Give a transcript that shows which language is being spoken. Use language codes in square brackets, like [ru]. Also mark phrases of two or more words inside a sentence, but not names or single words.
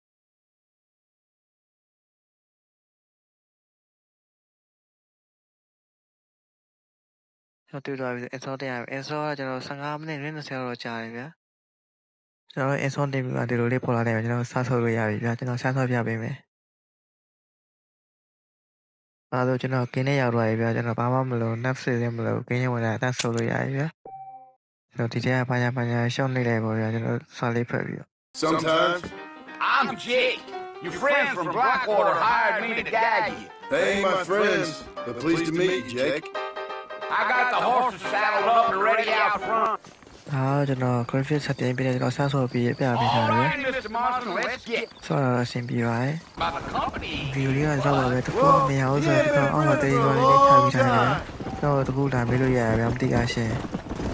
[my] ကျွန်တော်တွေ့သွားပြီ install တင်ရမယ် install ကကျွန်တော်15မိနစ်20တော့ကြာတယ်ဗျာကျွန်တော် install တင်ပြီးမှဒီလိုလေးပေါ်လာတယ်ကျွန်တော်စဆော့လို့ရပြီဗျာကျွန်တော်စဆော့ပြပေးမယ်အဲ့ဒါကျွန်တော်ကင်းနဲ့ရောက်သွားပြီဗျာကျွန်တော်ဘာမှမလုပ် Netflix လည်းမလုပ်ကင်းနဲ့ဝင်လာအသက်ဆော့လို့ရပြီဗျာကျွန်တော်ဒီထဲကဘာညာရှော့နေလိုက်ပါဗျာကျွန်တော်စာလေးဖတ်ပြီးတော့ [en] Sometimes I'm Jake. Your friends from Blackwater hired me to gag you. they ain't my friends, but pleased to meet you, Jake. I got the horses saddled up and ready out front. [my] ကျွန်တော် graphic ဆက်တင်ပြီးတော့ကျွန်တော်စဆော့ပြီးပြပေးထားတယ် [en] All right, Mr. Marston, let's get [my] ဆော့ရအဆင်ပြေပါတယ် [en] by the company. [my] ဗီဒီယိုလေးကတော့ပါပဲတခုမရဘူးဆိုတော့အောက်မှာတေးရောလေးချပြီးထားတယ်ကျွန်တော်တခုလာမေးလို့ရရဗျာမသိရရှင်